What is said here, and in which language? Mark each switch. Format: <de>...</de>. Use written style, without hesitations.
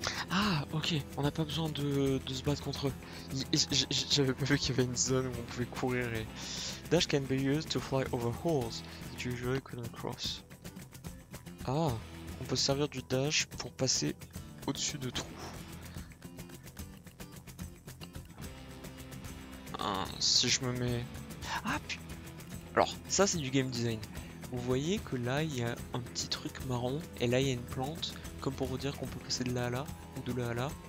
<fr>Ah, ok, on n'a pas besoin de se battre contre eux. J'avais pas vu qu'il y avait une zone où on pouvait courir et...</fr> <en>Dash can be used to fly over holes that you usually couldn't cross.</en> <fr>Ah, on peut se servir du dash pour passer au-dessus de trous. Ah, si je me mets... Ah, putain. Alors, ça c'est du game design. Vous voyez que là, il y a un petit truc marron, et là, il y a une plante, comme pour vous dire qu'on peut passer de là à là, ou de là à là.</fr>